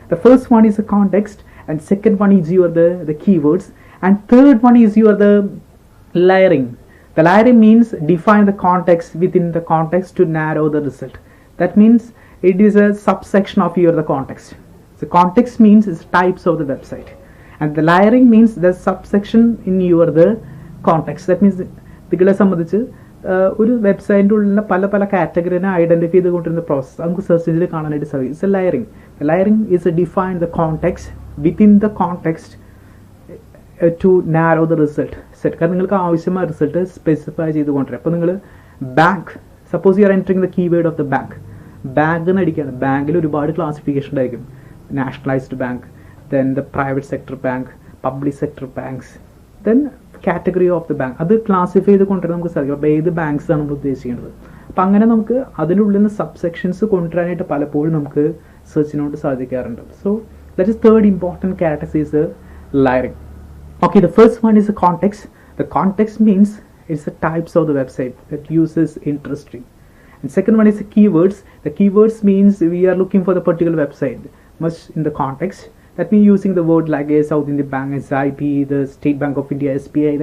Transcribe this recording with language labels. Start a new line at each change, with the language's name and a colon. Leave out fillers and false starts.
English: The first one is the context, and second one is the keywords, and third one is the layering. The layering means define the context within the context to narrow the result. That means it is a subsection of the context. The context means is types of the website, and the layering means the subsection in the context. That means
Malayalam: നിങ്ങളെ സംബന്ധിച്ച് ഒരു വെബ്സൈറ്റിൻ്റെ ഉള്ളിലെ പല പല കാറ്റഗറിനെ identify ചെയ്തുകൊണ്ടിരുന്ന process നമുക്ക് search എഞ്ചിനിൽ കാണാനായിട്ട് സാധിക്കും.
English: It's a layering. Layering is a define the context within the context to narrow the result set.
Malayalam: കാരണം നിങ്ങൾക്ക് ആവശ്യമായ റിസൾട്ട് സ്പെസിഫൈ ചെയ്തുകൊണ്ടിരിക്കും. അപ്പോൾ നിങ്ങൾ bank,
English: Suppose you are entering the keyword of the bank.
Malayalam: Bank എന്ന് അടിക്കുകയാണ്. ബാങ്കിൽ ഒരുപാട് ക്ലാസിഫിക്കേഷൻ ഉണ്ടായിരിക്കും. Nationalised bank,
English: then the private sector bank,
Malayalam: public sector banks, then category of the bank. അത് ക്ലാസിഫൈ ചെയ്ത് കൊണ്ടുവരാൻ നമുക്ക് സാധിക്കും. അപ്പോൾ ഏത് ബാങ്ക്സ് ആണ് നമ്മൾ ഉദ്ദേശിക്കുന്നത്. അപ്പോൾ അങ്ങനെ നമുക്ക് അതിനുള്ളിൽ നിന്ന് സബ്സെക്ഷൻസ് കൊണ്ടുവരാനായിട്ട് പലപ്പോഴും നമുക്ക് സെർച്ചിനോട് സാധിക്കാറുണ്ട്.
English: So that is third important characteristics is layering. Okay, the first one is the context. The context means it's the types of the website that uses interesting. And second one is the keywords. The keywords means we are looking for the particular website much in the context. That means using the word like a South Indian Bank, SIP, the State Bank of India, SBI.